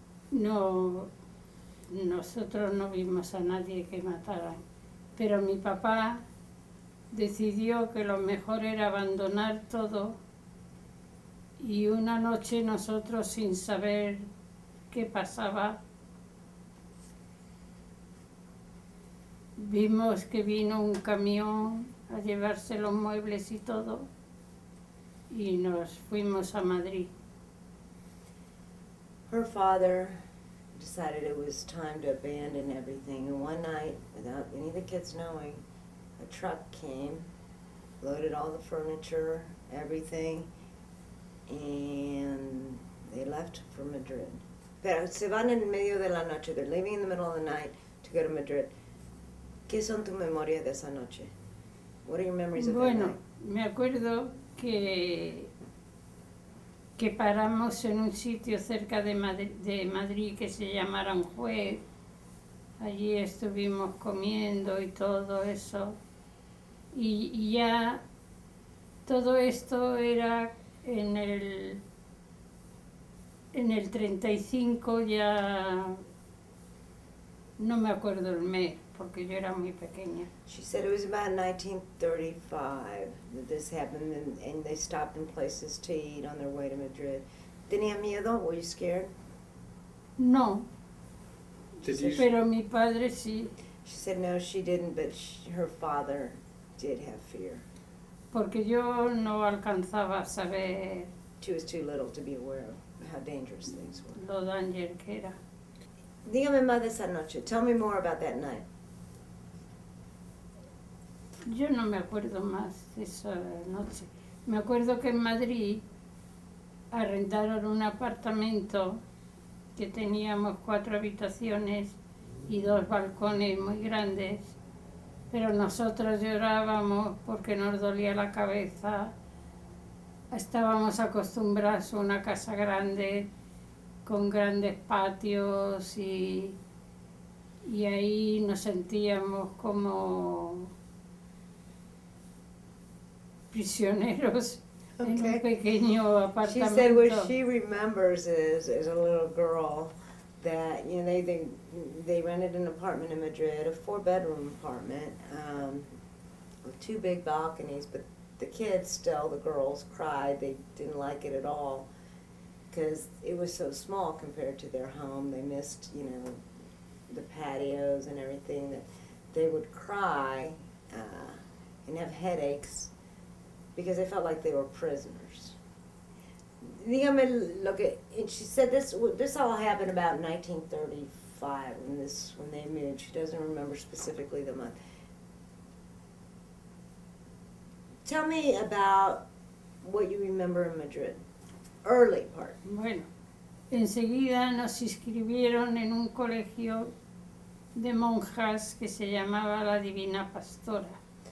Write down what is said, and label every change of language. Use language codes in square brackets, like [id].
[es] No, nosotros no vimos a nadie que mataran, pero mi papá decidió que lo mejor era abandonar todo y una noche nosotros, sin saber qué pasaba, vimos que vino un camión a llevarse los muebles y todo y nos fuimos a Madrid. [en] Her father decided it was time to abandon everything, and one night, without any of the kids knowing, a truck came, loaded all the furniture, everything, and they left for Madrid. [es] Pero se van en medio de la noche. [en] They're leaving in the middle of the night to go to Madrid. [es] ¿Qué son tus memorias de esa noche? [en] What are your memories of that [es] Bueno, [en] night? [es] me acuerdo que paramos en un sitio cerca de Madrid que se llama Aranjuez. Allí estuvimos comiendo y todo eso. Y ya todo esto era en el 35, ya no me acuerdo el mes porque yo era muy pequeña. [en] She said it was about 1935 that this happened, and they stopped in places to eat on their way to Madrid. [es] ¿Tenía miedo? [en] Were you scared? [es] No, [en] Did you? [es] Pero mi padre sí, [en] She said no, she didn't, but her father did have fear. [es] porque yo no alcanzaba a saber [en] She was too little to be aware of how dangerous things were. [es] lo [en] danger [es] que era. Dígame más de esa noche. [en] Tell me more about that night. [es] Yo no me acuerdo más de esa noche. Me acuerdo que en Madrid arrendaron un apartamento que teníamos 4 habitaciones y 2 balcones muy grandes, pero nosotros llorábamos porque nos dolía la cabeza. Estábamos acostumbrados a una casa grande con grandes patios y ahí nos sentíamos como prisioneros en un pequeño [en] She said what [es] apartamento. [en] she remembers is as a little girl that they rented an apartment in Madrid, a 4-bedroom apartment with 2 big balconies, but the kids still, the girls cried. They didn't like it at all because it was so small compared to their home. They missed, the patios and everything. That they would cry and have headaches because they felt like they were prisoners. [es] Dígame lo que, [en] and she said this all happened about 1935 when they moved. She doesn't remember specifically the month. Tell me about what you remember in Madrid, early part. [es] Bueno, enseguida nos inscribieron en un colegio de monjas que se llamaba la Divina Pastora.